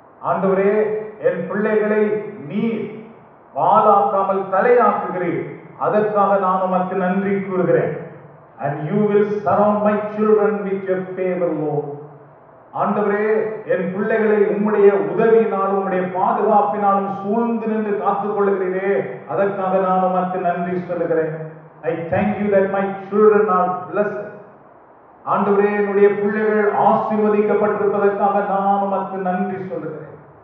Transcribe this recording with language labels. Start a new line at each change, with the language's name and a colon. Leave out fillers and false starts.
Tamil: ஆண்டவரே, என் பிள்ளைகளை நீர் வாலாக்காமல் தலையாக்குகிறீர். அதற்காக நான் உமக்கு நன்றி கூறுகிறேன்.
English: And you will surround my children with your favor, Lord.
Tamil: ஆண்டவரே, என் பிள்ளைகளை உம்முடைய உதவியினாலும் உம்முடைய பாதுகாப்பினாலும் சூழ்ந்து நின்று காத்துக் கொள்கிறீரே, அதற்காக நான் உமக்கு நன்றி சொல்லுகிறேன்.
English: I thank you that my children are blessed.
Tamil: ஆண்டவரே, என்னுடைய பிள்ளைகள் ஆசீர்வதிக்கப்பட்டிருப்பதற்காக நான் உமக்கு நன்றி சொல்லுகிறேன்.